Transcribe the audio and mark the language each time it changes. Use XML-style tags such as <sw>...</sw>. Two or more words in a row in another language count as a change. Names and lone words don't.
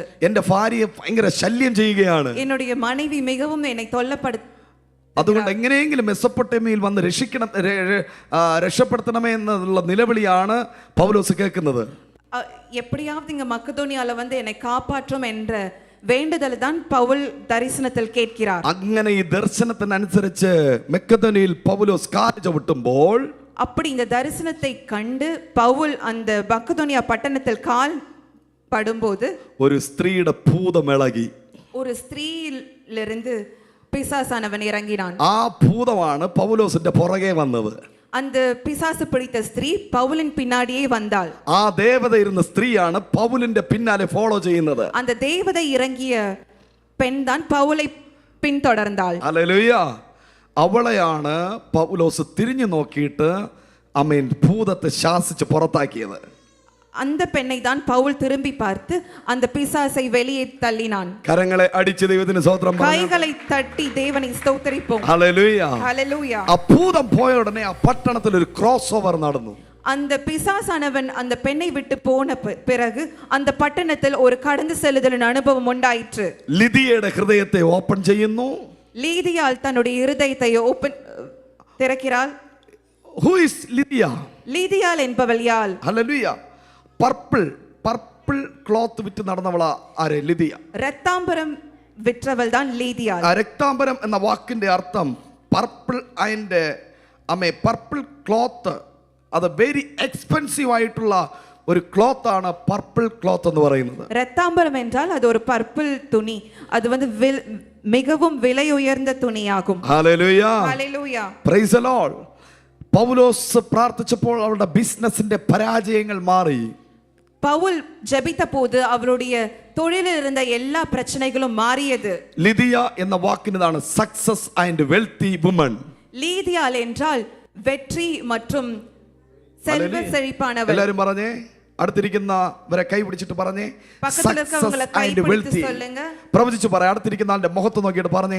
<ml>എന്റെ ഭാര്യയെ ഭയങ്കര ശല്യം ചെയ്യുകയാണ്,</ml> <ta>என்னுடைய மனைவி மிகவும் என்னை</ta> <ml>അതുകൊണ്ട് എങ്ങനെയെങ്കിലും മെസ്സപ്പൊട്ടേമിയയിൽ വന്ന് രക്ഷപ്പെടുത്തണമേ എന്നുള്ള നിലവിളിയാണ് പൗലോസ് കേൾക്കുന്നത്.</ml> <ta>எப்படியாவது இங்க மக்கதோனியால வந்து என்னை காப்பாற்றும் என்ற வேண்டுதல் தான் பவுல் தரிசனத்தில் கேட்கிறார்.</ta> <ml>അങ്ങനെ ഈ ദർശനത്തിനനുസരിച്ച് മെക്കദോനിയയിൽ പൗലോസ് കാല് ചവിട്ടുമ്പോൾ,</ml> <ta>அப்படி இந்த தரிசனத்தை கண்டு பவுல் அந்த மக்கதோனியா பட்டணத்தில் கால் படும்போது</ta> <ml>ഒരു സ്ത്രീയുടെ ഭൂതമിളകി.</ml> <ta>ஒரு ஸ்திரீயிலிருந்து பிசாசானவன் இறங்கினான்.</ta> <ml>ആ ഭൂതമാണ് പൗലോസിന്റെ പുറകെ വന്നത്.</ml> <ta>அந்த பிசாசு பிடித்த ஸ்திரீ பவுலின் பின்னாடியே வந்தாள்.</ta> <ml>ആ ദേവത ഇരുന്ന സ്ത്രീയാണ് പൗലിന്റെ പിന്നാലെ ഫോളോ ചെയ്യുന്നത്.</ml> <ta>அந்த தேவதை இறங்கிய பெண் தான் பவுலை പിന്തുടർന്നാൾ.</ta> <ml>ഹല്ലേലൂയ. അവളെയാണ് പൗലോസ് തിരിഞ്ഞു നോക്കിയിട്ട് ഭൂതത്തെ ശാസിച്ച് പുറത്താക്കിയത്.</ml> <ta>அந்த பெண்ணை தான் பவுல் திரும்பி பார்த்து அந்த பிசாசை வெளியே தள்ளினான்.</ta> <ml>കരങ്ങളെ അടിച്ച് ദൈവത്തിന് സ്തോത്രം പറഞ്ഞു.</ml> <ta>கைகளை தட்டி தேவனை ஸ்தோத்திரிப்போம்.</ta> <ml>ഹല്ലേലൂയ.</ml> <ta>ஹalleluya.</ta> <ml>ആ ഭൂതം പോയ ഉടനെ ആ പട്ടണത്തിൽ ഒരു</ml> <en>cross over</en> <ml>നടന്നു.</ml> <ta>அந்த பிசாசானவன் அந்த பெண்ணை விட்டு போன பிறகு அந்த பட்டணத்தில் ஒரு கடந்து செல்லுதலின் அனுபவம் உண்டாயிற்று.</ta> <ml>ലിദിയയുടെ ഹൃദയത്തെ ഓപ്പൺ ചെയ്യുന്നു.</ml> <ta>லீதியால் தன்னுடைய இருதயத்தை திறக்கிறாள்.</ta> <en>Who is ലിദിയ?</en> <ta>லீதியால் என்பவள் யார்?</ta> <ml>ഹല്ലേലൂയ.</ml> <en>purple cloth</en> <ml>വിറ്റ് നടന്നവളാ ആരെ? ലിദിയ.</ml> <ta>രക്താംബരം വിற்றവൾ தான் ലീദിയാൽ.</ta> <ml>രക്താംബരം എന്ന വാക്കിന്റെ അർത്ഥം പർപ്പിൾ അതിന്റെ</ml> <en>purple cloth,</en> <ml>അത്</ml> <en>very expensive</en> <ml>ആയിട്ടുള്ള ഒരു ക്ലോത്ത് ആണ്</ml> <en>purple cloth</en> <ml>എന്ന് പറയുന്നത്.</ml> <ta>രക്താംബരം என்றால் அது ஒரு பர்பிள் துணி, அது வந்து மிகவும் விலை உயர்ந்த துணியாகும்.</ta> <ml>ഹല്ലേലൂയ. ഹല്ലേലൂയ.</ml> <en>praise the Lord.</en> <ml>പൗലോസ് പ്രാർത്ഥിച്ചപ്പോൾ അവരുടെ ബിസിനസിന്റെ പരാജയങ്ങൾ മാറി.</ml> <ta>பவுல் ஜெபித்த போது அவருடைய தொழிலில் இருந்த எல்லா பிரச்சனைகளும் மாறியது.</ta> <ml>ലിദിയ എന്ന വാക്കിനതാണ്</ml> <en>success and wealthy woman.</en> <ta>ലീദിയാൽ என்றால் வெற்றி மற்றும் செல்வ செழிப்பானவள்.</ta> <ml>എല്ലാവരും പറഞ്ഞേ, അടുത്തിരിക്കുന്നവരെ കൈ പിടിച്ചിട്ട് പറഞ്ഞേ, പക്കത്തിലിരിക്കുന്നവരെ കൈ പിടിച്ച് சொல்லுங்க. പ്രവചിച്ചു പറ, അടുത്തിരിക്കുന്ന ആളുടെ മുഖത്ത് നോക്കിയിട്ട് പറഞ്ഞേ,</ml>